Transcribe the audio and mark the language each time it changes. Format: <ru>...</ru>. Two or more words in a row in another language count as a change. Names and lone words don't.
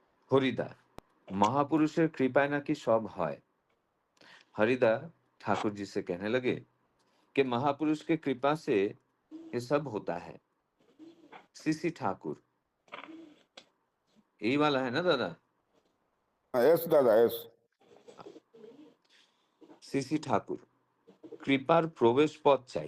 <bn>हरिदा, महापुरुषेर कृपाय नाकि सब हय।</bn> <hi>हरिदा ठाकुर जी से कहने लगे कि महापुरुष के कृपा से ये सब होता है। सीसी ठाकुर, यही वाला है ना दादा?</hi> <en>yes dada, yes.</en> <bn>সীসী ঠাকুর, কৃপার প্রবেশ পথ চাই।</bn>